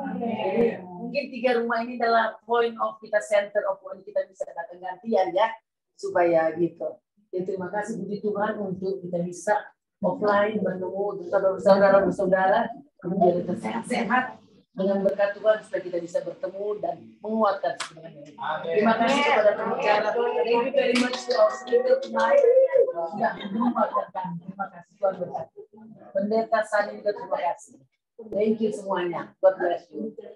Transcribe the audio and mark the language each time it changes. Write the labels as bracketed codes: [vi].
[id] Jadi mungkin 3 rumah ini adalah point of kita, [en] center of point [id] kita bisa datang gantian ya, supaya gitu. Jadi terima kasih puji Tuhan untuk kita bisa offline bertemu saudara-saudara, kemudian kita sehat-sehat dengan berkat Tuhan supaya kita bisa bertemu dan menguatkan sebenarnya. Terima kasih kepada pembicara. [en] Thank you very much to our speaker tonight. [id] Sudah menguatkan. Terima kasih Tuhan berkati. Pendeta Sani juga terima kasih. [en] Thank you [id] semuanya. [en] God bless you.